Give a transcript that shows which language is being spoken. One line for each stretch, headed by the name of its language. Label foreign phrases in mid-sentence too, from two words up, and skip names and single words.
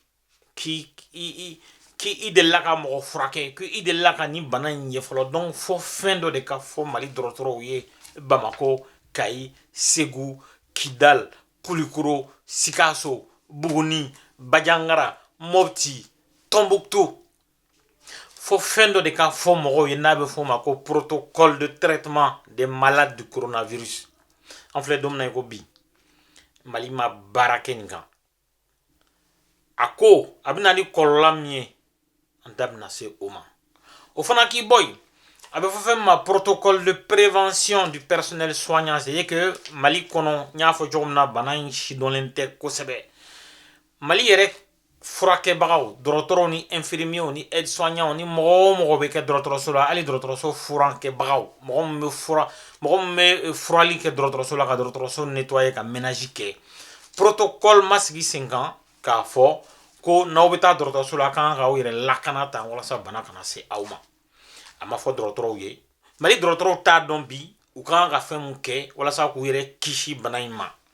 Bambara: yen k'i delila ka mɔgɔ furakɛ k'i delila ka nin bana in ye fɔlɔ donc fɔ fɛn dɔ de ka fɔ Mali dɔgɔtɔrɔw ye Bamako Kayi Segu Kidal Kulikoro Sikaso Buguni Bajangara Mopti Tombouctou fɔ fɛn dɔ de ka fɔ mɔgɔw ye n'a bɛ fɔ o ma ko
French: protocole de traitement des malades du coronavirus
Bambara: an filɛ don min na i ko bi Mali ma baara kɛ nin kan a ko a bɛ na ni kɔlɔlɔ min ye an da bɛna se o ma o fana k'i bɔ yen a bɛ fɔ fɛn min ma
French: protocole de prévention du personnel soignant c'est que
Bambara: Mali kɔnɔ n y'a fɔ cogo min na bana in sidɔnlen tɛ kosɛbɛ Mali yɛrɛ furakɛbagaw dɔgɔtɔrɔw ni infirmiers ni
French: aide soignants
Bambara: ni mɔgɔ o mɔgɔ bɛ kɛ dɔgɔtɔrɔso la hali dɔgɔtɔrɔso furankɛbagaw mɔgɔ min bɛ furali kɛ dɔgɔtɔrɔso la ka dɔgɔtɔrɔso nettoyer ka ménage kɛ protocole ma sigi sen kan k'a fɔ ko n'aw bɛ taa dɔgɔtɔrɔso la kan k'aw yɛrɛ lakana tan walasa bana kana se aw ma a ma fɔ dɔgɔtɔrɔw ye Mali dɔgɔtɔrɔw t'a dɔn bi u kan ka fɛn mun kɛ walasa k'u yɛrɛ kisi bana in ma